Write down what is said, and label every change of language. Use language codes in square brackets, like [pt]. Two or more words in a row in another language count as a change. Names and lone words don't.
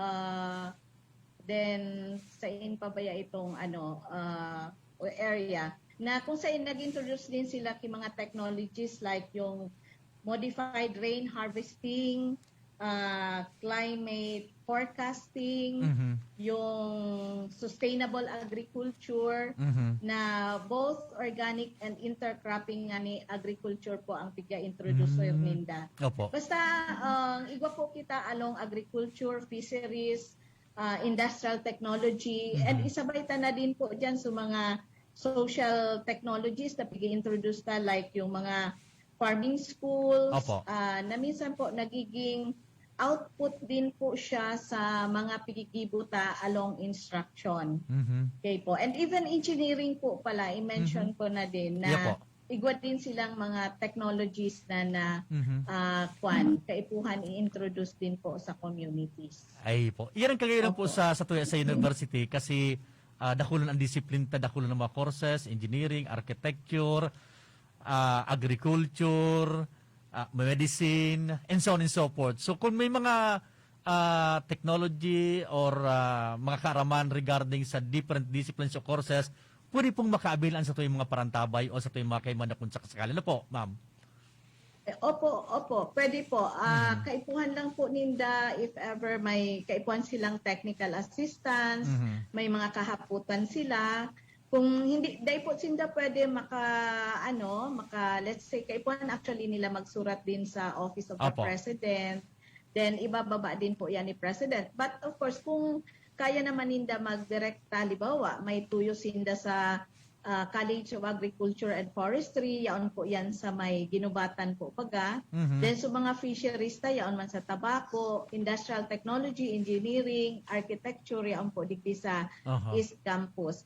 [bik] then sa pa ba itong area na kung saan nag-introduce din sila ki mga technologies like yung [en] modified rain harvesting, climate forecasting, [bik] yung [en] sustainable agriculture [bik] na [en] both organic and intercropping [bik] nga ni agriculture po ang piga-introduce ninda. Opo. Basta igwa po kita [en] along agriculture, fisheries, industrial technology, [bik] and isabay ta na din po dyan sa mga [en] social technologies [bik] na pig-introduce ta like yung mga [en] farming schools. [bik] Opo. Na minsan po nagiging output din po siya sa mga pigigibuta [en] along instruction. [bik] Okay po. [en] And even engineering [bik] po pala, i-mention ko na din na [en] Yeah po. [bik] igwa din silang mga technologies na kaipuhan i-introduce din po sa communities. Ay po. Iyan ang kagayran po sa tuya sa university kasi dakulan ang disiplin ta, dakulan ng mga courses, [en] engineering, architecture, agriculture, medicine, and so on and so forth. [bik] So kung may mga technology or mga kaaraman regarding sa [en] different disciplines [bik] o courses, pwede pong makaabilan sa tuwing mga parantabay o sa tuwing mga kaiman na kung sakasakali. Ano po, ma'am? Opo. Pwede po. Kaipuhan lang po ninda if ever may kaipuhan silang [en] technical assistance, [bik] may mga kahaputan sila. Kung hindi, dahil po sinda pwede [en] let's say, [bik] kaipuhan actually nila magsurat din sa [en] Office of the [bik] Opo. [en] President. [bik] Then, ibababa din po yan ni President. [en] But of course, [bik] kung kaya naman ninda mag-direct halimbawa, may tuyo sinda sa College of Agriculture and Forestry, yaon po yan sa may ginubatan po paga. Then sa mga fisheries yaon man sa Tabaco, [en] Industrial Technology, Engineering, Architecture, [bik] yaon po digdi sa East Campus.